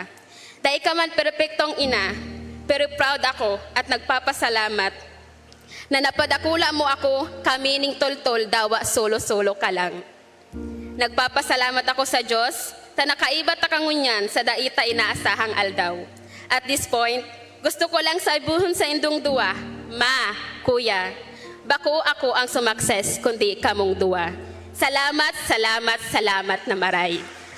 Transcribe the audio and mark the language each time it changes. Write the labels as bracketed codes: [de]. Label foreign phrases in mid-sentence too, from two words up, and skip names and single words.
[bik] Dahil ka man perfectong ina, pero proud ako at nagpapasalamat na napadakula mo ako kamining toltol dawa solo-solo ka lang. Nagpapasalamat ako sa Diyos ta nakaiba ta kangunyan sa daita inaasahang aldaw. [en] At this point, [tl] gusto ko lang sabihin [bik] sa indong duwa, Ma, Kuya, bako ako ang sumakses kundi kamong duwa. Salamat, salamat, salamat na maray.